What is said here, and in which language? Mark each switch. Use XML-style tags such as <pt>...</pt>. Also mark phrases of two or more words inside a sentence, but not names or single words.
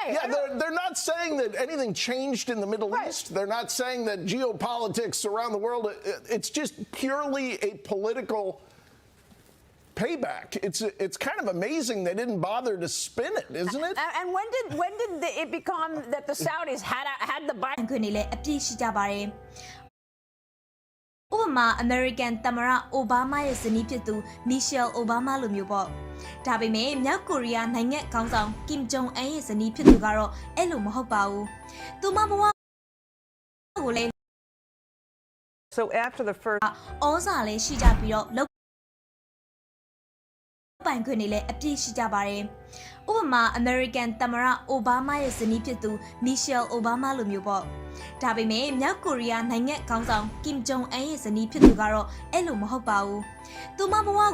<en>Yeah, they're not saying that anything changed in the Middle East. They're not saying that geopolitics around the world, it's just purely a political payback. It's kind of amazing they didn't bother to spin it, isn't it? And when did it become that the Saudis had the Biden?</en> <my>ခွင့်တွေလည်းအပြည့်ရှိကြပါတယ်။ဥပမာ American သမ္မတအိုဘားမားရဲ့ဇနီးဖြစ်သူ Michelle Obama လိုမျိုးပေါ့။ဒါပေမဲ့မြောက်ကိုရီးယားနိုင်ငံခေါင်းဆောင် Kim Jong Un ရဲ့ဇနီးဖြစ်သူကတော့အဲ့လိုမဟုတ်ပါဘူး။သူမဘဝကိုလည်း</my> <en>So after the first</en> <my>ဩဇာလည်းရှိကြပြီးတော့ပိုင်ခွင့်တွေလည်းအပြည့်ရှိကြပါတယ်။ဥပမာ American သမ္မတအိုဘားမားရဲ့ဇနီးဖြစ်သူ Michelle Obama လိုမျိုးပေါ့။ဒါပေမဲ့မြောက်ကိုရီးယားနိုင်ငံခေါင်းဆောင် Kim Jong Un ရဲ့ဇနီးဖြစ်သူကတော့အဲ့လိုမဟုတ်ပါဘူး။သူမဘဝ</my>